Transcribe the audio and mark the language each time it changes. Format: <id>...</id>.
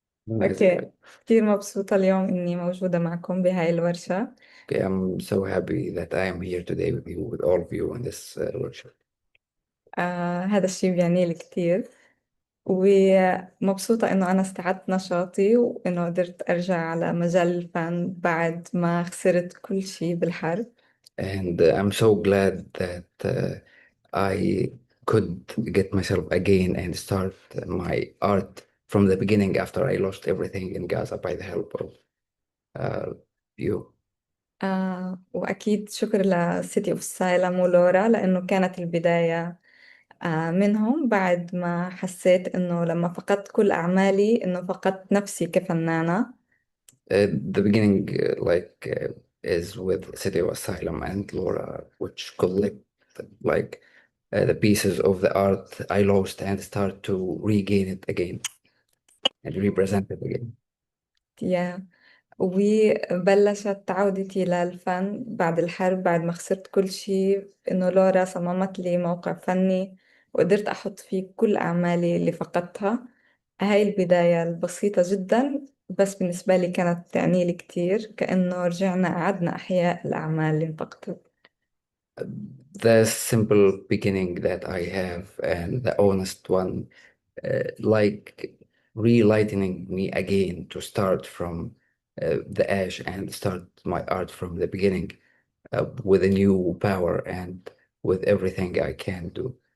<ar>أوكي، كتير مبسوطة اليوم إني موجودة معكم بهاي الورشة.</ar> <en>Okay, I'm so happy that I am here today with you, with all of you in this workshop.</en> <ar>هذا الشيء بيعني لي كتير، ومبسوطة إنه أنا استعدت نشاطي وإنه قدرت أرجع على مجال الفن بعد ما خسرت كل شيء بالحرب.</ar> <en>And I'm so glad that I could get myself again and start my art from the beginning after I lost everything in Gaza by the help of uh, you.</en> <ar>وأكيد شكر لسيتي اوف سايلم ولورا لأنه كانت البداية منهم بعد ما حسيت إنه لما فقدت كل أعمالي إنه فقدت نفسي كفنانة.</ar> <en>The beginning, is with City of Asylum and Laura, which collect like the pieces of the art I lost and start to regain it again and represent it again.</en> <ar>يا وبلشت عودتي للفن بعد الحرب بعد ما خسرت كل شيء إنه لورا صممت لي موقع فني وقدرت أحط فيه كل أعمالي اللي فقدتها. هاي البداية البسيطة جدا بس بالنسبة لي كانت تعني لي كتير كأنه رجعنا أعدنا أحياء الأعمال اللي انفقدت.</ar> <en>The simple beginning that I have and the honest one, like relighting me again to start from the ash and start my art from the beginning with a new power and with everything I can do.</en>